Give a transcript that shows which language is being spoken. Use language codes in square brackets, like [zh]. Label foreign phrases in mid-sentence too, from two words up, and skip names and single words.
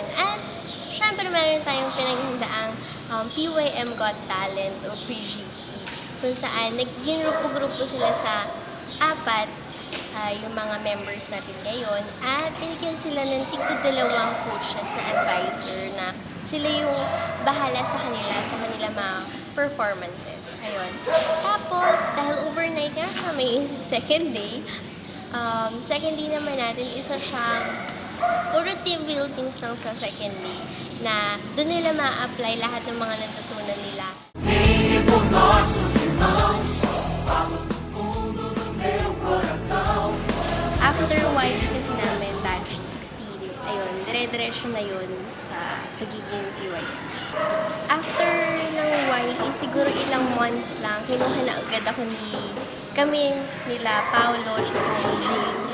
[tl] At syempre, meron tayong pinaghandaang PYM Got Talent o PGT, kung saan nag-grupo-grupo sila sa 4 yung mga members natin ngayon at binigyan sila ng tig-2 coaches na advisor na sila yung bahala sa kanila mga performances. Ayun. Tapos, dahil overnight nga siya, may [en] second day. Second day [tl] naman natin, isa siyang puro [en] team buildings [tl] lang sa [en] second day [tl] na doon nila ma-apply lahat ng mga natutunan nila. [pt] Venha por nossos irmãos, falo do fundo do meu coração. [tl] After YE kasi namin, batch 16, ayun, dire-diretso na yun sa pagiging PYM. After ng YE, siguro ilang months lang, kinuha na agad ako nila Paolo, tsaka ni James.